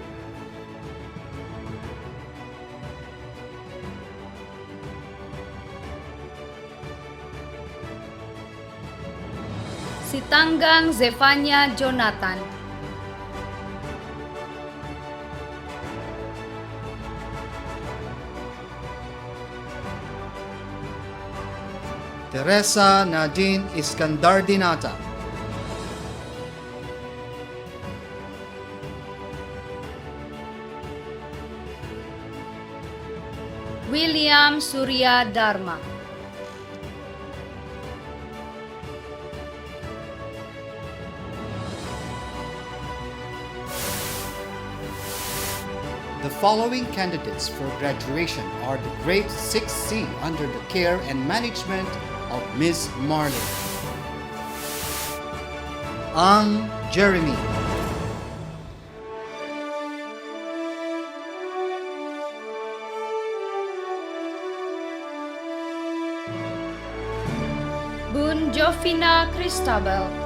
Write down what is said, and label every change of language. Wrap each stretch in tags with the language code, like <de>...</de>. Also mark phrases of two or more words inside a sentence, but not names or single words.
<en>Sitanggang Zefania Jonathan, Teresa Nadine Iskandardinata, William Surya Dharma, The following candidates for graduation are the grade 6C under the care and management of Ms. Marley. Ang Jeremy, Bun Jovina Christabel,</en>